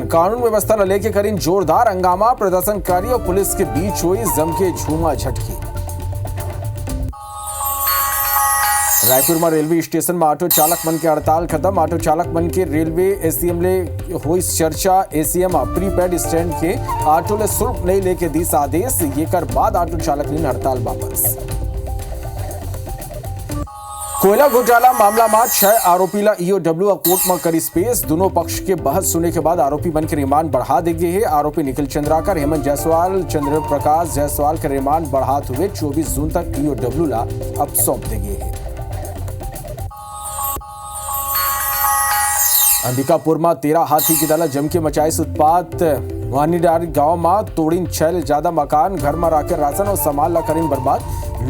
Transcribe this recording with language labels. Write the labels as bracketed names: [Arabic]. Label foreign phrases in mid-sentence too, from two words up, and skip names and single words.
[Chhattisgarhi] कानून व्यवस्था न लेके करीन जोरदार हंगामा। प्रदर्शनकारी और पुलिस के बीच हुई जम के झूमा झटकी। रायपुर में रेलवे स्टेशन में ऑटो चालक मन के हड़ताल खत्म। ऑटो चालक मन के रेलवे एसीएम ले हुई चर्चा। एसीएम प्रीपेड स्टैंड के ऑटो ले शुल्क नहीं लेके दिस आदेश। ये कर बाद ऑटो चालक ने हड़ताल वापस। कोयला घोटाला मामला में 6 आरोपी ला ईओडब्ल्यू कोर्ट में करी पेश। दोनों पक्ष के बहस सुनने के बाद आरोपी बन के रिमांड बढ़ा दे गए हैं। आरोपी निखिल चंद्राकर, हेमंत जायसवाल, चंद्र प्रकाश जायसवाल के रिमांड बढ़ाते हुए 24 जून तक ईओडब्ल्यू ला अब सौंप दे गए हैं। अंबिकापुर में 13 हाथी की दल जम के मचाई उत्पात। वानीडार गांव में तोड़ीन 6 से ज्यादा मकान। घर में राखे राशन और सामान ला करीन बर्बाद।